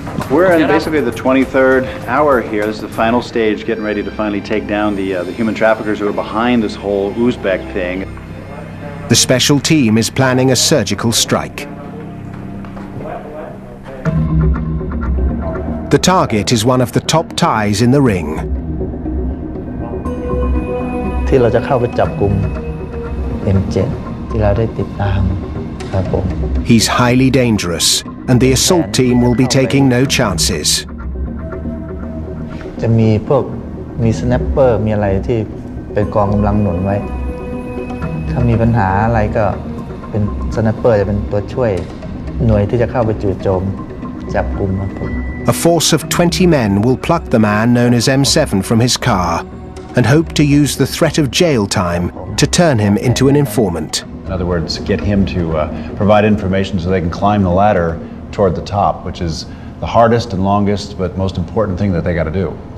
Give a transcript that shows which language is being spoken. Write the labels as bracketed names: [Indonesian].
[English] We're in basically the 23rd hour here. This is the final stage, getting ready to finally take down the human traffickers who are behind this whole Uzbek thing. The special team is planning a surgical strike. The target is one of the top Thais in the ring. [Thai] ที่เราจะเข้าไปจับกุม M7 ที่เราได้ติดตามครับผม [English] He's highly dangerous, and the assault team will be taking no chances. [Thai] จะมีสแนปเปอร์มีอะไรที่เป็นกองกำลังหนุนไว้ถ้ามีปัญหาอะไรก็เป็นสแนปเปอร์จะเป็นตัวช่วยหน่วยที่จะเข้าไปจู่โจม จับกลุ่มครับผม [English] A force of 20 men will pluck the man known as M7 from his car and hope to use the threat of jail time to turn him into an informant. In other words, get him to provide information so they can climb the ladder toward the top, which is the hardest and longest but most important thing that they got to do.